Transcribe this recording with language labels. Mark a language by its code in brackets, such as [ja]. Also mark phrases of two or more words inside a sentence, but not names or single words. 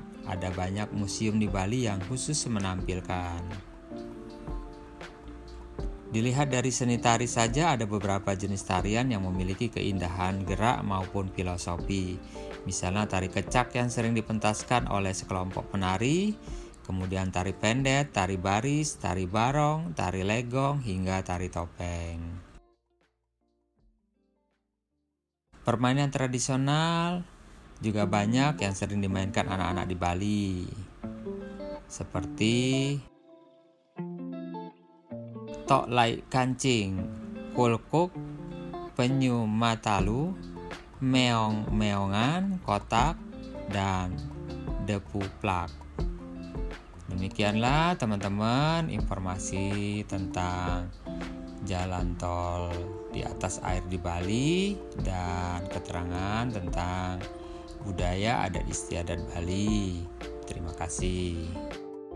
[id] Ada banyak museum di Bali yang khusus menampilkan. Dilihat dari seni tari saja ada beberapa jenis tarian yang memiliki keindahan gerak maupun filosofi. Misalnya tari kecak yang sering dipentaskan oleh sekelompok penari, kemudian tari pendet, tari baris, tari barong, tari legong, hingga tari topeng. Permainan tradisional juga banyak yang sering dimainkan anak-anak di Bali, seperti tok lai kancing, kulkuk, penyu matalu, meong-meongan, kotak, dan depu plak. Demikianlah teman-teman informasi tentang jalan tol di atas air di Bali dan keterangan tentang budaya adat istiadat Bali. Terima kasih.